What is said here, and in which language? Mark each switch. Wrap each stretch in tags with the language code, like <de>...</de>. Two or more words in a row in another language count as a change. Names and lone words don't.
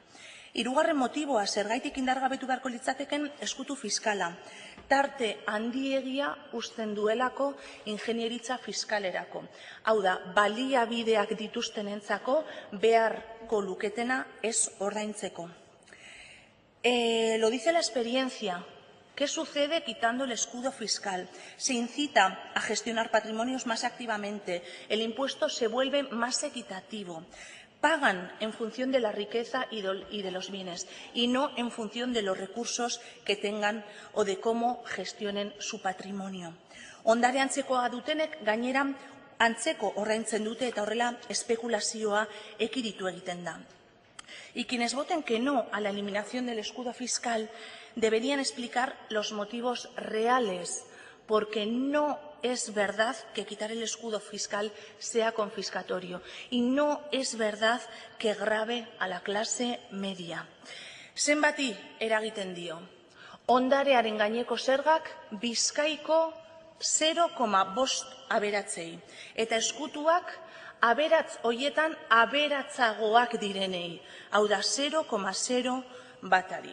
<eu>Hirugarren motiboa, zergaitik indargabetu beharko litzateken eskutu fiskala. Tarte handiegia uzten duelako ingenieritza fiskalerako. Hau da, baliabideak dituztenentzako beharko luketena ez ordaintzeko.</eu> <es>Lo dice la experiencia. ¿Qué sucede quitando el escudo fiscal? Se incita a gestionar patrimonios más activamente. El impuesto se vuelve más equitativo. Pagan en función de la riqueza y de los bienes, y no en función de los recursos que tengan o de cómo gestionen su patrimonio.</es> <eu>Ondare antzekoa dutenek gainera antzeko ordaintzen dute eta horrela espekulazioa ekiditu egiten da.</eu> <es>Y quienes voten que no a la eliminación del escudo fiscal deberían explicar los motivos reales, porque no es verdad que quitar el escudo fiscal sea confiscatorio y no es verdad que grave a la clase media.</es> <eu>Zenbati eragiten dio. Ondarearen gaineko zergak Bizkaiko 0,5 aberatzei eta eskutuak aberatz hoietan aberatzagoak direnei, hau da 0,0 batari.</eu>